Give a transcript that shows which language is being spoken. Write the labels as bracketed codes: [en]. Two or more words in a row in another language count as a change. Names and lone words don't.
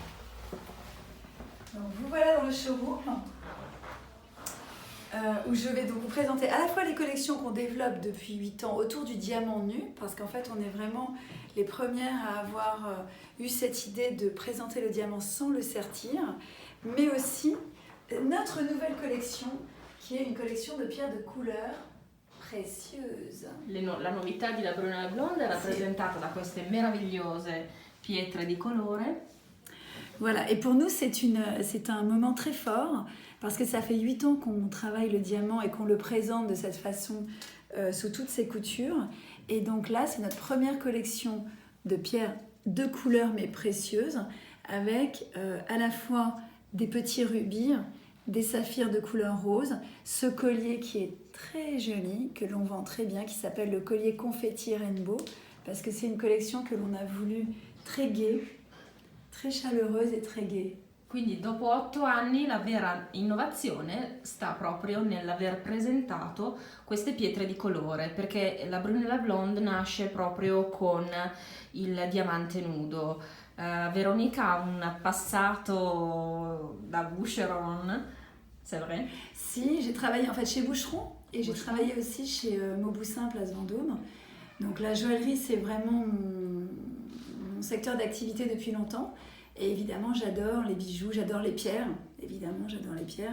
[fr] Donc vous voilà dans le showroom où je vais donc vous présenter à la fois les collections qu'on développe depuis 8 ans autour du diamant nu, parce qu'en fait on est vraiment les premières à avoir eu cette idée de présenter le diamant sans le sertir, mais aussi notre nouvelle collection qui est une collection de pierres de couleur précieuses. [it] La novità di La Brune e la Blonde è rappresentata da queste meravigliose pietre di colore. [fr] Voilà, et pour nous c'est un moment très fort parce que ça fait 8 ans qu'on travaille le diamant et qu'on le présente de cette façon sous toutes ses coutures. Et donc là, c'est notre première collection de pierres de couleur mais précieuses avec à la fois des petits rubis, des saphirs de couleur rose, ce collier qui est très joli, que l'on vend très bien, qui s'appelle le collier Confetti Rainbow, parce que c'est une collection que l'on a voulu très gaie, très chaleureuse et très gaie. [it] Quindi dopo 8 anni la vera innovazione sta proprio nell'aver presentato queste pietre di colore, perché La Brune et la Blonde nasce proprio con il diamante nudo. Veronica ha un passato da boucheron, [fr] c'est vrai? Si, j'ai travaillé en fait chez Boucheron et j'ai travaillé aussi chez Mauboussin, Place Vendôme. Donc la joaillerie, c'est vraiment mon secteur d'activité depuis longtemps. Et évidemment, j'adore les bijoux, j'adore les pierres. Évidemment, j'adore les pierres.